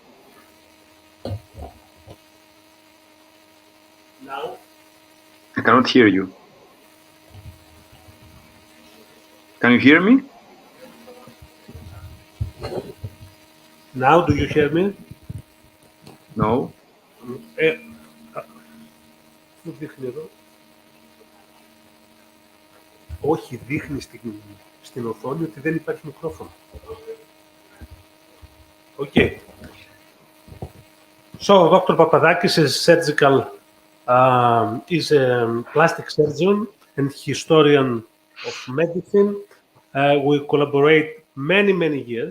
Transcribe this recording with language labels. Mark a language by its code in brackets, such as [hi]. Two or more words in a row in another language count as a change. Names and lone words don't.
[en] Now? I cannot hear you. Can you hear me? Now, do you hear me? No. [el] Πού δείχνει εδώ? Όχι, δείχνει στην οθόνη ότι δεν υπάρχει μικρόφωνο. [en] Okay. So, Dr. Papadakis is is a plastic surgeon and historian of medicine. We collaborate many years.